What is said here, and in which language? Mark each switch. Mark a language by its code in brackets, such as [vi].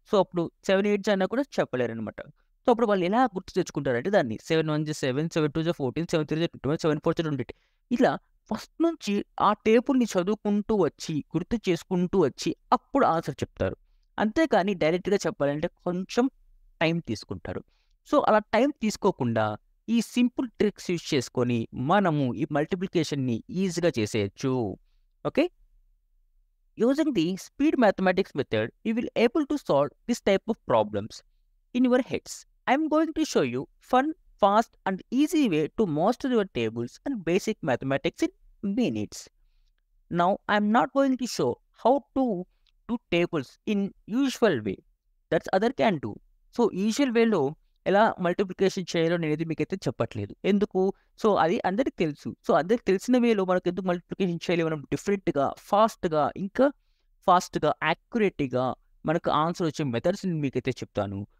[te] So, అప్పుడు 7 eights అన్నా కూడా చెప్పలేరనమాట. సో, అప్పుడు వాళ్ళు ఎలా గుర్తు తెచ్చుకుంటారంటే దాన్ని 7 వన్స్ 7, 7 టూస్ 14, 7 త్రీస్ 21, 7 ఫోర్స్ 28 ఇలా ఫస్ట్ నుంచి ఆ టేబుల్‌ని చదువుకుంటూ వచ్చి, గుర్తు చేసుకుంటూ వచ్చి అప్పుడు ఆన్సర్ చెప్తారు. అంతేకాని డైరెక్ట్‌గా చెప్పాలంటే కొంచెం టైం తీసుకుంటారు. సో, అలా టైం తీసుకోకుండా ఈ సింపుల్ ట్రిక్స్ యూజ్ చేసుకొని మనము ఈ మల్టిప్లికేషన్‌ని ఈజీగా చేసేయొచ్చు. Okay. [en] Using the speed mathematics method, you will able to solve this type of problems in your heads. I am going to show you fun, fast and easy way to master your tables and basic mathematics in minutes. Now, I am not going to show how to do tables in usual way. That's other can do. [te] So, usual వేలో ఎలా multiplication చేయాలో నేనైతే మీకైతే చెప్పట్లేదు. ఎందుకు? So, అది అందరికి తెలుసు. సో, అందరికి తెలిసిన వేలో మనకెందుకు మల్టిప్లికేషన్ చేయాలి? మనం డిఫరెంట్‌గా, ఇంకా ఫాస్ట్‌గా, యాక్యురేట్‌గా మనకు ఆన్సర్ వచ్చే మెథడ్స్‌ని మీకైతే చెప్తాను.